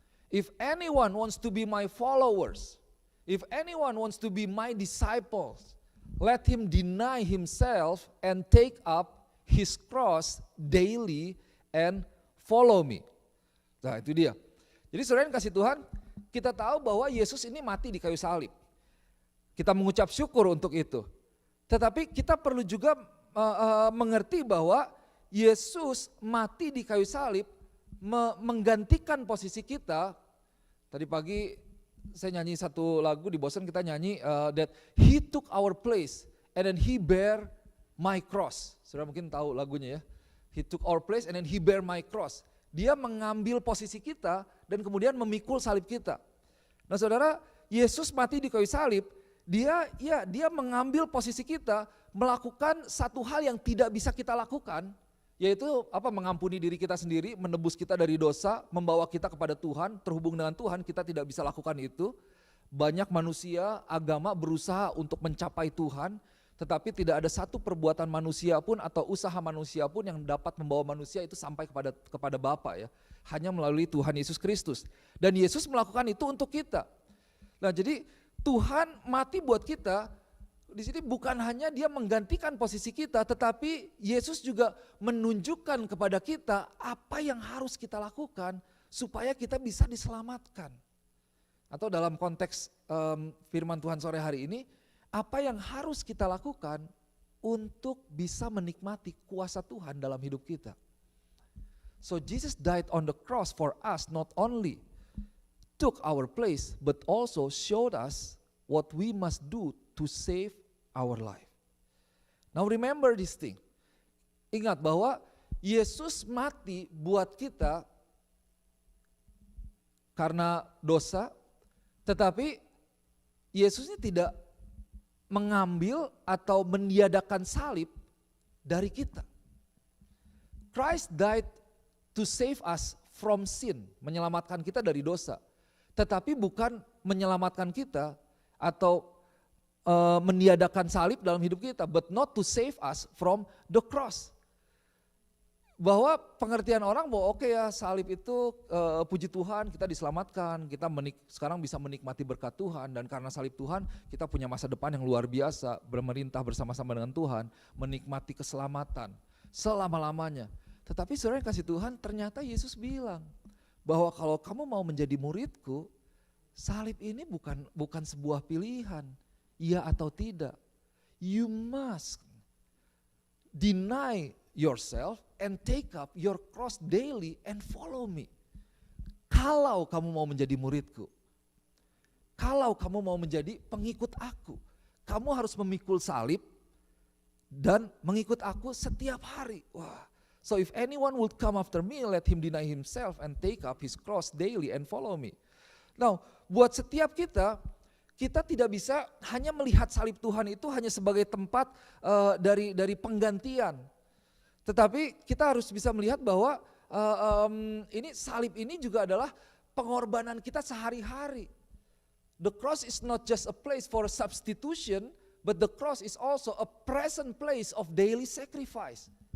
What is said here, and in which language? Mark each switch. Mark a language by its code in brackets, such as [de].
[en] If anyone wants to be my followers, if anyone wants to be my disciples, let him deny himself and take up his cross daily and follow me. [id] Nah itu dia. Jadi saudara yang kasih Tuhan, kita tahu bahwa Yesus ini mati di kayu salib. Kita mengucap syukur untuk itu. Tetapi kita perlu juga mengerti bahwa Yesus mati di kayu salib menggantikan posisi kita. Tadi pagi saya nyanyi satu lagu di Boston, kita nyanyi [en] that he took our place and then he bear my cross. [id] Saudara mungkin tahu lagunya ya. [en] He took our place and then he bear my cross. [id] Dia mengambil posisi kita dan kemudian memikul salib kita. Nah saudara, Yesus mati di kayu salib, dia mengambil posisi kita, melakukan satu hal yang tidak bisa kita lakukan, yaitu mengampuni diri kita sendiri, menebus kita dari dosa, membawa kita kepada Tuhan, terhubung dengan Tuhan. Kita tidak bisa lakukan itu. Banyak manusia, agama berusaha untuk mencapai Tuhan, tetapi tidak ada satu perbuatan manusia pun atau usaha manusia pun yang dapat membawa manusia itu sampai kepada Bapa ya. Hanya melalui Tuhan Yesus Kristus. Dan Yesus melakukan itu untuk kita. Nah jadi Tuhan mati buat kita. Di sini bukan hanya dia menggantikan posisi kita, tetapi Yesus juga menunjukkan kepada kita apa yang harus kita lakukan supaya kita bisa diselamatkan. Atau dalam konteks firman Tuhan sore hari ini, apa yang harus kita lakukan untuk bisa menikmati kuasa Tuhan dalam hidup kita. [en] So Jesus died on the cross for us, not only took our place, but also showed us what we must do to save our life. Now remember this thing. [id] Ingat bahwa Yesus mati buat kita karena dosa, tetapi Yesus ini tidak mengambil atau meniadakan salib dari kita. [en] Christ died to save us from sin, [id] menyelamatkan kita dari dosa. Tetapi bukan menyelamatkan kita atau meniadakan salib dalam hidup kita, [en] but not to save us from the cross. [id] Bahwa pengertian orang bahwa oke ya salib itu puji Tuhan kita diselamatkan, kita sekarang bisa menikmati berkat Tuhan, dan karena salib Tuhan kita punya masa depan yang luar biasa, bermerintah bersama-sama dengan Tuhan, menikmati keselamatan selama-lamanya. Tetapi saudara yang kasih Tuhan, ternyata Yesus bilang bahwa kalau kamu mau menjadi muridku, salib ini bukan sebuah pilihan. Iya atau tidak, [en] you must deny yourself and take up your cross daily and follow me. [id] Kalau kamu mau menjadi muridku, kalau kamu mau menjadi pengikut aku, kamu harus memikul salib dan mengikut aku setiap hari. [en] Wah, so if anyone would come after me, let him deny himself and take up his cross daily and follow me. [id] Now, buat setiap kita tidak bisa hanya melihat salib Tuhan itu hanya sebagai tempat dari penggantian. Tetapi kita harus bisa melihat bahwa ini salib ini juga adalah pengorbanan kita sehari-hari. [en] The cross is not just a place for substitution, but the cross is also a present place of daily sacrifice.